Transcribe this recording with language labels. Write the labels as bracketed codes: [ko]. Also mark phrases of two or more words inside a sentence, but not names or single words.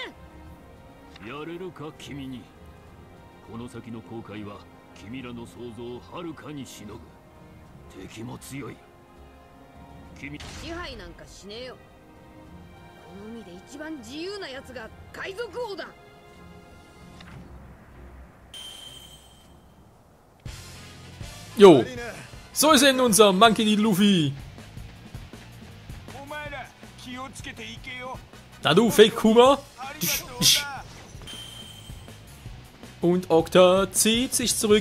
[ja] え。やれるか君に。この先の航海は君らの想像をはるかにしのぐ。敵も強い。君支配なんかしねえよ。この海で一番自由なやつが海賊王だ。 [de] Jo, so ist er in unser Monkey D. Luffy. Na du, Fake Kuma. Und Okta zieht sich zurück.